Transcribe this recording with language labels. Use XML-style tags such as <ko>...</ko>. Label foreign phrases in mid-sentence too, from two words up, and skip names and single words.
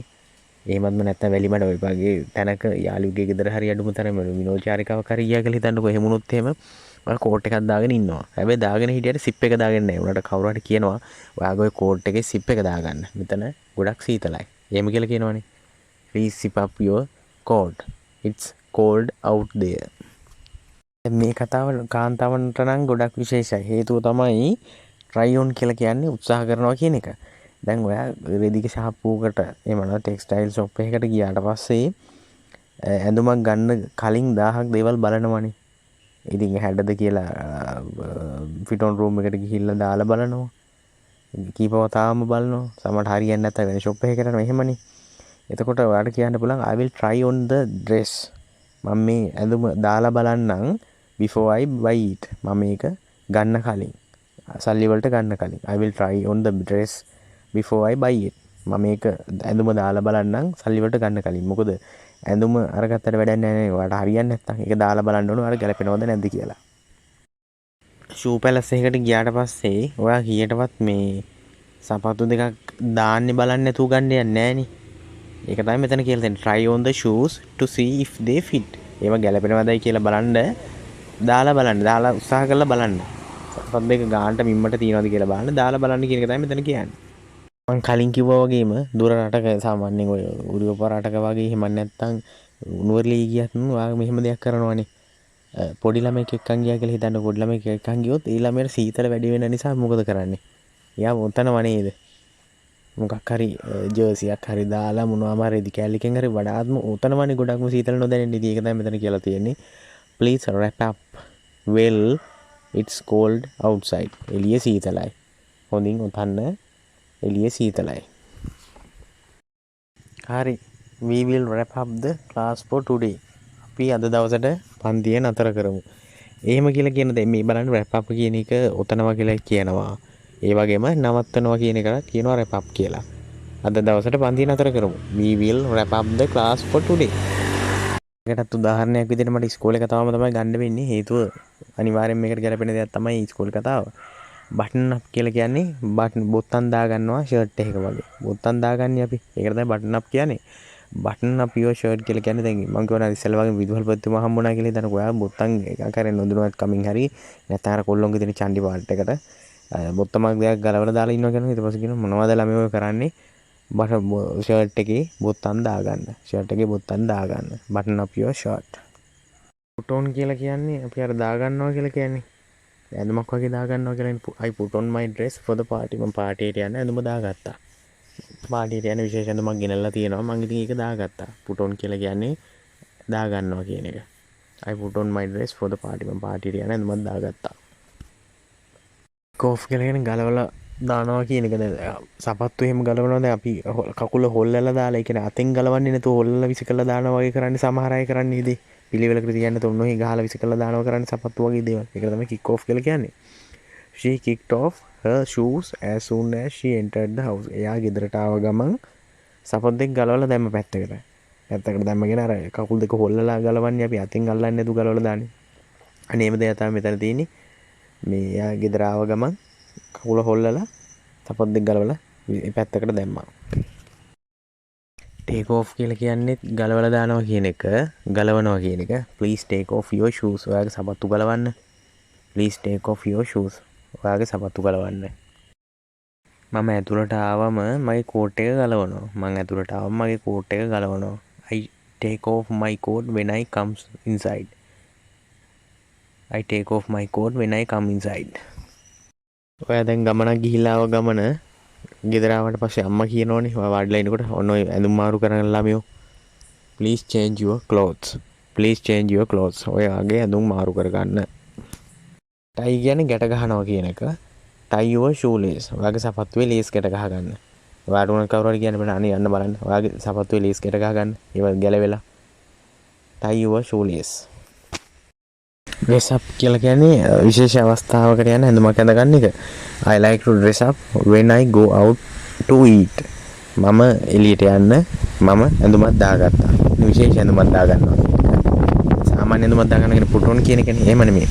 <si>එහෙමත්ම නැත්නම් වැලිමඩ ඔය වගේ තැනක යාළුවෙකුගේ ගෙදර හරි අඩුම තරම විනෝදචාරිකාවක් හරි ගියා කියලා හිතන්නකෝ. එහෙම වුණොත් එහෙම ඔයා කෝට් එකක් දාගෙන ඉන්නවා. හැබැයි දාගෙන හිටියට සිප් එක දාගෙන නැහැ. උනාට කවුරු හරි කියනවා ඔයාගේ ඔය කෝට් එකේ සිප් එක දාගන්න. මෙතන ගොඩක් සීතලයි. එහෙම කියලා කියනවනේ.</si> <en>Please zip up your coat. It's cold out there.</en> <si>මේ කතාව කාන්තාවන්ට නම් ගොඩක් විශේෂයි. හේතුව තමයි</si> <en>try on</en> <si>කියලා කියන්නේ උත්සාහ කරනවා කියන එක. දැන් ඔයා රෙදික ෂාප්පුවකට එහෙම නැත්නම්</si> <en>textile shop</en> <si>එකකට ගියාට පස්සේ ඇඳුමක් ගන්න කලින් 1000ක් දේවල් බලනවනේ. ඉතින් හැඩද කියලා</si> <en>fit on room</en> <si>එකට ගිහිල්ලා දාලා බලනවා. කීපවතාවම බලනවා. සමහරට හරියන්නේ නැත්නම් වෙන ෂොප් එකකට යනවා. එහෙමනේ. එතකොට ඔයාලට කියන්න පුළුවන්</si> <en>I will try on the dress.</en> <si>මම මේ ඇඳුම දාලා බලන්නම්</si> <en>before I buy it.</en> <si>මම මේක ගන්න කලින් සල්ලි වලට ගන්න කලින්</si> <en>I will try on the dress before I buy it.</en> <si>මම මේක ඇඳුම දාලා බලන්නම් සල්ලි වලට ගන්න කලින්. මොකද ඇඳුම අරගත්තට වැඩක් නැහැ නේ. ඔයාලට හරියන්නේ නැත්නම් ඒක දාලා බලන්න ඕන ඔයාලට ගැලපෙනවද නැද්ද කියලා.</si> <en>shoe palace</en> <si>එකකට ගියාට පස්සේ ඔයා කීයටවත් මේ සපත්තු දෙකක් දාන්නේ බලන්නේ නැතුව ගන්න යන්නේ නැහනේ. ඒක තමයි මෙතන කියලා තියෙන්නේ.</si> <en>try on the shoes to see if they fit.</en> <si>ඒවා ගැලපෙනවදයි කියලා බලන්න දාලා බලන්න. දාලා උත්සාහ කරලා බලන්න. සපත් දෙක ගානට මිම්මට තියනවද කියලා බලන්න. දාලා බලන්න කියන එක තමයි මෙතන කියන්නේ. මම කලින් කිව්වා වගේම දුර රටක සාමාන්‍යයෙන් ඔය උරුවප රටක වගේ එහෙම නැත්නම් නුවරඑළිය ගියත් ඔයා මෙහෙම දෙයක් කරනවනේ. පොඩි ළමෙක් එක්කන් ගියා කියලා හිතන්න. පොඩි ළමෙක් එක්කන් ගියොත් ඒ ළමයට සීතල වැඩි වෙන නිසා මොකද කරන්නේ? එයා උතනව නේද? මොකක් හරි ජර්සියක් හරි දාලා මොනවාම හරි රෙදි කැලලිකෙන් හරි වඩාත්ම උතනවනේ ගොඩක්ම සීතල නොදැනෙන්නේ. ඉතින් ඒක තමයි මෙතන කියලා තියෙන්නේ.</si> <en>Please wrap up well, it's cold outside.</en> <si>එළිය සීතලයි. හොඳින් උතන්න. එළිය සීතලයි. හරි.</si> <en>We will wrap up the class for today.</en> <si>අපි අද දවසට පන්තිය නතර කරමු. එහෙම කියලා කියන දේ මේ බලන්න</si> <en>wrap up</en> <si>කියන එක උතනවා කියලා කියනවා. ඒ වගේම නවත්තනවා කියන එකට කියනවා</si> <en>wrap up</en> <si>කියලා. අද දවසට පන්තිය නතර කරමු.</si> <en>We will wrap up the class for today.</en> <si>ඒකටත් උදාහරණයක් විදිහට මට ඉස්කෝලේ කතාවම තමයි ගන්න වෙන්නේ. හේතුව අනිවාර්යෙන් මේකට ගැලපෙන දෙයක් තමයි ඉස්කෝලේ කතාව.</si> <en>button up</en> <si>කියලා කියන්නේ බොත්තම් දාගන්නවා ෂර්ට් එකක වගේ. බොත්තම් දාගන්නේ අපි. ඒකට තමයි</si> <en>button up</en> <si>කියන්නේ.</si> <en>button up your shirt</en> <si>කියලා කියන්නේ දැන් මම කියනවා ඉස්සෙල්ලා වගේ විදුහල්පතිතුමා හම්බුණා කියලා හිතනකො. ඔයා බොත්තම් එකක් කරේ නොදුනවත් කමින් හරි නැත්නම් අර කොල්ලොන්ගේ දෙන චණ්ඩි පාට් එකට බොත්තමක් දෙයක් ගලවලා දාලා ඉන්නවා කියනවා. ඊට පස්සේ කියනවා මොනවද ළමයි ඔය කරන්නේ? ෂර්ට් එකේ බොත්තම් දාගන්න. ෂර්ට් එකේ බොත්තම් දාගන්න.</si> <en>button up your shirt. put on</en> <si>කියලා කියන්නේ අපි අර දාගන්නවා කියලා කියන්නේ. ඇඳුමක් වගේ දාගන්නවා කියලා.</si> <en>I put on my dress for the party.</en> <si>මම පාටියට යන්න ඇඳුම දාගත්තා. පාටියට යන විශේෂ ඇඳුමක් ගෙනල්ලා තියෙනවා. මම ඉතින් ඒක දාගත්තා.</si> <en>put on</en> <si>කියලා කියන්නේ දාගන්නවා කියන එක.</si> <en>I put on my dress for the party.</en> <si>මම පාටියට යන්න ඇඳුමක් දාගත්තා. කෝෆ් කියලා කියන්නේ ගලවලා දානවා කියන එක. දැන් සපත්තු එහෙම ගලවනවා. දැන් අපි කකුල හොල්ලලා දාලා ඒ කියන්නේ අතෙන් ගලවන්නේ නැතුව හොල්ලලා විසිකලා දානවා වගේ කරන්නේ සමහර අය කරන්නේ ඉතින්. පිළිවෙලකට තියන්න තොන්නෝහි ගහලා විසිකලා දානවා කරන්නේ සපත්තු වගේ දේවල්. ඒක තමයි</si> <en>kick off</en> <si>කියලා කියන්නේ.</si> <en>She kicked off her shoes as soon as she entered the house.</en> <si>එයා ගෙදරට ආව ගමන් සපත්තු දෙක ගලවලා දැම්ම පැත්තකට. පැත්තකට දැම්මගෙන අර කකුල් දෙක හොල්ලලා ගලවන්නේ අපි අතෙන් අල්ලන්නේ නැතුව ගලවලා දාන්නේ. අනේම දෙයක් තමයි මෙතන තියෙන්නේ. මේ එයා ගෙදර ආව ගමන් කකුල හොල්ලලා සපත්තු දෙක ගලවලා පැත්තකට දැම්මා.</si> <en>take off</en> <si>කියලා කියන්නේ ගලවලා දානවා කියන එක, ගලවනවා කියන එක.</si> <en>please take off your shoes.</en> <si>ඔයාගේ සපත්තු ගලවන්න.</si> <en>please take off your shoes.</en> <si>ඔයාගේ සපත්තු ගලවන්න. මම ඇතුළට ආවම මගේ කෝට් එක ගලවනවා. මම ඇතුළට ආවම මගේ කෝට් එක ගලවනවා.</si> <en>I take off my coat when I comes inside. I take off my coat when I come inside.</en> <si>ඔයා දැන් ගමනක් ගිහිල්ලා ආව ගමන ගෙදර ආවට පස්සේ අම්මා කියනෝනේ ඔයා වාඩිලා ඉනකොට ඔන්න ඔය ඇඳුම් මාරු කරන ළමයෝ</si> <en>please change your clothes. please change your clothes.</en> <si>ඔයාගේ ඇඳුම් මාරු කරගන්න. tie කියන්නේ ගැට ගහනවා කියන එක.</si> <en>tie your shoelace.</en> <si>ඔයාගේ සපත්තුවේ ලේස් ගැට ගහගන්න. ඔයාට උන කවුරු හරි කියන්න බෑ අනේ යන්න බලන්න. ඔයාගේ සපත්තුවේ ලේස් ගැට ගහගන්න. ඒව ගැලවෙලා.</si> <en>tie your shoelace. dress up</en> <si>කියලා කියන්නේ විශේෂ අවස්ථාවකට යන ඇඳුමක් ඇඳගන්න එක.</si> <en>I like to dress up when I go out to eat.</en> <si>මම එළියට යන්න මම ඇඳුමක් දාගත්තා. විශේෂ ඇඳුමක් දාගන්නවා. සාමාන්‍ය ඇඳුමක් දාගන්න කියන</si> <en>put on</en> <si>කියන එකනේ. එහෙම නෙමෙයි.</si>